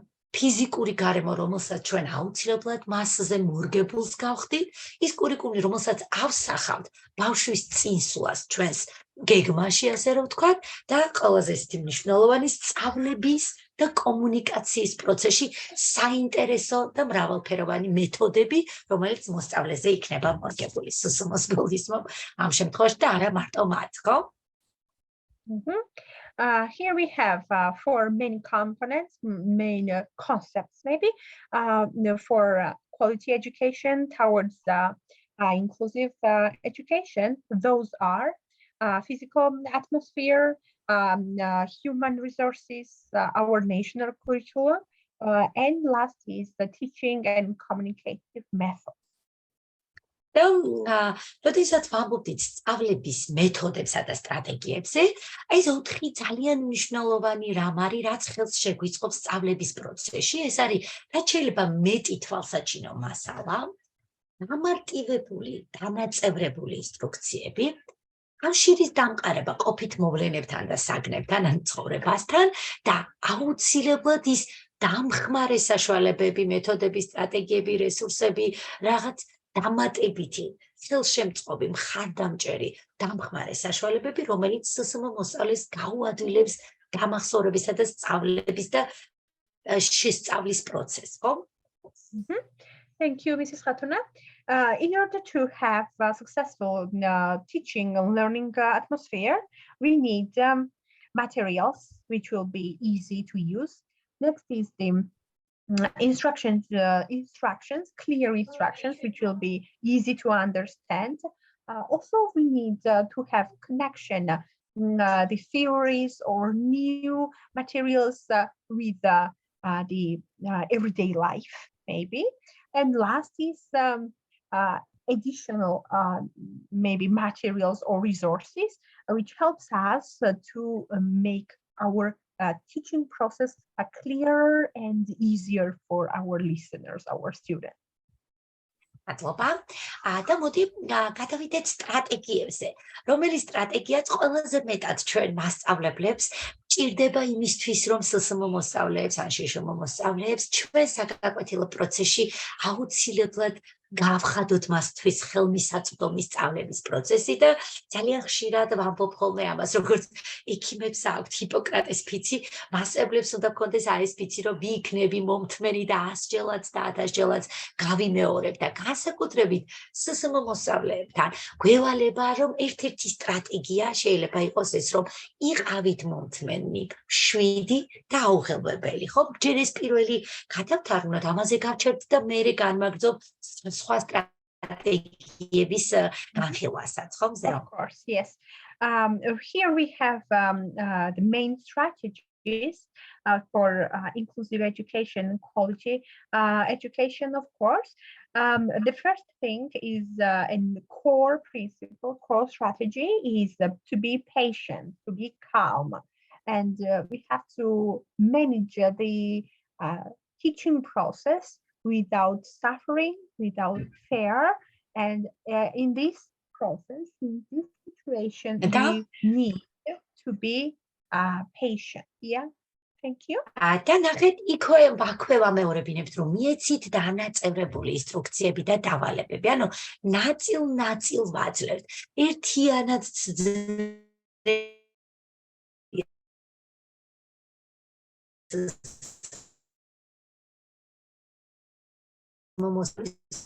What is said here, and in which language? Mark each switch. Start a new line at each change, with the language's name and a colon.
Georgian: ფიზიკური გარემო, რომელსაც ჩვენ აუცილებლად მასზე მორგებულს გავხდით, ის კურიკულუმი, რომელსაც ავსახავთ ბავშვის წინსვლას ჩვენს გეგმაში, ასე რომ ვთქვათ, და ყველაზე ისეთი მნიშვნელოვანი სწავლების და კომუნიკაციის პროცესში საინტერესო და მრავალფეროვანი მეთოდები, რომელიც მოსწავლეზე იქნება მორგებული. SSM-ს გულისხმობ ამ შემთხვევაში და არა მარტო მათ, ხო?
English: Here we have 4 main components, main concepts maybe, for quality education towards inclusive education. Those are physical atmosphere, human resources, our national curriculum, and last is the teaching and communicative methods.
Georgian: და როდესაც ვამბობთ სწავლების მეთოდებსა და სტრატეგიებზე, აი ეს 4 ძალიან მნიშვნელოვანი რამ არის, რაც ხელს შეგვიწყობს სწავლების პროცესში. ეს არის, რაც შეიძლება მეტი თვალსაჩინო მასალა, გამარტივებული, დანაწევრებული ინსტრუქციები, კავშირის დამყარება ყოფით მოვლენებთან და საგნებთან, ან ცხოვრებასთან და აუცილებლად ის დამხმარე საშუალებები, მეთოდები, სტრატეგიები, რესურსები, რაღაც დამატებითი, ხელშემწყობი, მხარდამჭერი დამხმარე საშუალებები, რომელიც SSM მოსწავლეს გაუადვილებს გამახსოვრებისა და სწავლების და შესწავლის პროცესს, ხო?
English: Thank you, Mrs. Khatuna. In order to have a successful teaching and learning atmosphere, we need materials which will be easy to use. Next is the instructions, clear instructions, which will be easy to understand. Also, we need to have connection, the theories or new materials with the everyday life, maybe. And last is additional maybe materials or resources, which helps us to make our teaching process clearer and easier for our listeners, our students.
Georgian: მადლობა. და მოდი გადავიდეთ სტრატეგიებზე. რომელი სტრატეგიაც ყველაზე მეტად ჩვენ მასწავლებლებს ჭირდება იმისთვის, რომ SSM მოსწავლეებს ან შშმ მოსწავლეებს ჩვენ საგაკვეთილო პროცესში აუცილებლად გავხადოთ მასთვის ხელმისაწვდომი სწავლების პროცესი და ძალიან ხშირად ვამბობ ხოლმე ამას, როგორც ექიმებს აქვთ ჰიპოკრატეს ფიცი, მასწავლებლებს უნდა გქონდეს აი ეს ფიცი, რომ ვიქნები მომთმენი და 100-ჯელაც და 1000-ჯელაც გავიმეორებ და განსაკუთრებით SSM მოსწავლეებთან გვევალება, რომ ერთ-ერთი სტრატეგია შეიძლება იყოს ეს, რომ იყავით მომთმენი 7 და აუღელვებელი, ხო? ჯერ ეს პირველი გადავთარგმნოთ, ამაზე გავჩერდით და მერე განმაგრძობ სხვა სტრატეგიების განხილვასაც, ხო?
English: Of course, yes. Here we have the main strategies for inclusive education and quality education, of course. The first thing is, and the core principle, core strategy is to be patient, to be calm. And we have to manage the teaching process without suffering, without fear. And in this process, in this situation, we need to be patient. Yeah. Thank you.
Georgian: და ნახეთ, იქოე ვაქვე ვამეორებინებთ, რომ მიეცით დანაწევრებული ინსტრუქციები და დავალებები. ანუ ნაწილ-ნაწილ ვაძლევთ.